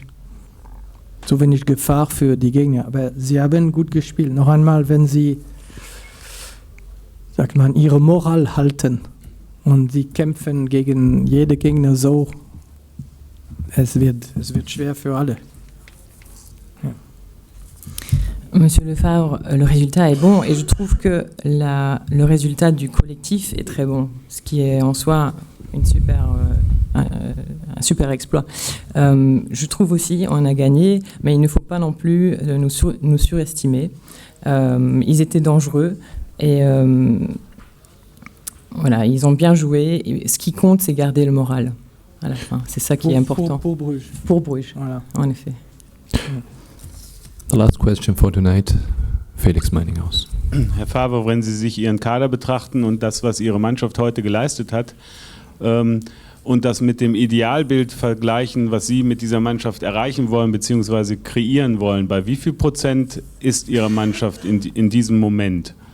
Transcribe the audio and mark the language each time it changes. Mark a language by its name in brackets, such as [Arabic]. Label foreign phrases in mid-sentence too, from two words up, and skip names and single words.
[German] Zu wenig Gefahr für die Gegner. Aber sie haben gut gespielt. Noch einmal, wenn sie ihre Moral halten und sie kämpfen gegen jede Gegner so, es wird schwer für alle. Ja. [French] Monsieur Lefebvre, le résultat est bon et je trouve que le résultat du collectif est très bon, ce qui est en soi un super exploit. Je trouve aussi on a gagné, mais il ne faut pas non plus nous surestimer. Ils étaient dangereux. Et voilà, ils ont bien joué. Et ce qui compte, c'est garder le moral à la fin. C'est ça qui est important. Pour Bruges. Pour Bruges, voilà, en effet. [English] The last question for tonight, Felix Meininghaus. [German] Herr Favre, wenn Sie sich Ihren Kader betrachten und das, was Ihre Mannschaft heute geleistet hat, und das mit dem Idealbild vergleichen, was Sie mit dieser Mannschaft erreichen wollen bzw. kreieren wollen, bei wie viel Prozent ist Ihre Mannschaft in diesem Moment?